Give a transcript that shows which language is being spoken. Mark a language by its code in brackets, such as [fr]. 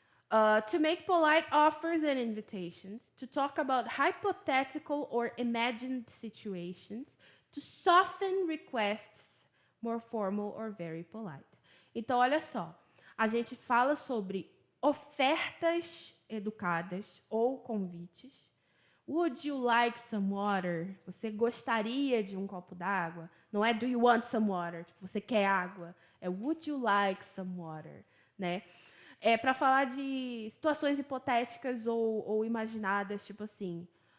[en] To make polite offers and invitations, to talk about hypothetical or imagined situations, to soften requests more formal or very polite. [pt] Então, olha só, a gente fala sobre ofertas educadas ou convites. [en] Would you like some water? [pt] Você gostaria de um copo d'água? Não é [en] do you want some water? [pt] Tipo, você quer água? [en] É would you like some water? [pt] Né? É para falar de situações hipotéticas ou imaginadas, tipo assim.